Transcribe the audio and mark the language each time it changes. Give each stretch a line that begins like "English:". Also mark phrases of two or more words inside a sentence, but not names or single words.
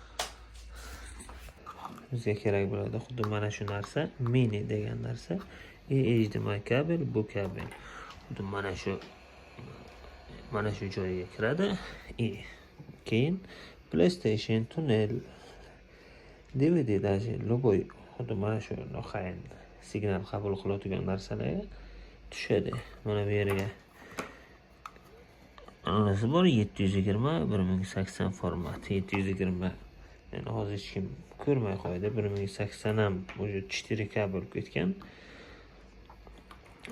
Uzbek: Bizga kerak bo'ladi xuddi mana shu narsa, mini degan narsa. HDMI kabel, bu kabel. Xuddi mana shu joyga kiradi. Keyin PlayStation tunnel, DVD
Russian: даже любой
Uzbek: xuddi mana shu noxayn signal qabul qiladigan narsalarga tushadi. Mana bu yerga anasi bor 720 1080 format. 720 yani hozir hech kim ko'rmay qo'ydi. 1080 ham o'sha 4K bo'lib ketgan.